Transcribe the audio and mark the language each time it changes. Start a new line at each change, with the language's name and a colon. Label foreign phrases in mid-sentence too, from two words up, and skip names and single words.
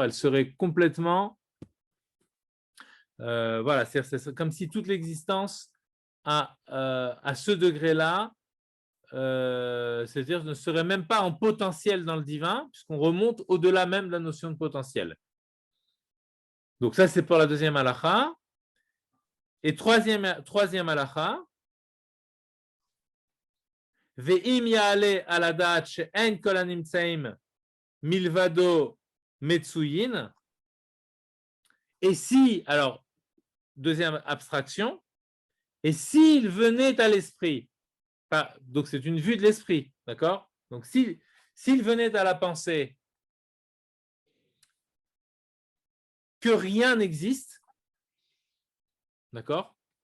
French: Elle serait complètement voilà, c'est comme si toute l'existence à ce degré-là, c'est-à-dire ne serait même pas en potentiel dans le divin, puisqu'on remonte au-delà même de la notion de potentiel. Donc ça, c'est pour la deuxième halakha. Et troisième halakha,
Hebrew: ואם יעלה על הדעת שאין כל הנמצאים מלבדו מצויין.
French: Et si, alors, deuxième abstraction, et s'il venait à l'esprit, donc c'est une vue de l'esprit, d'accord? Donc s'il venait à la pensée que rien n'existe, d'accord?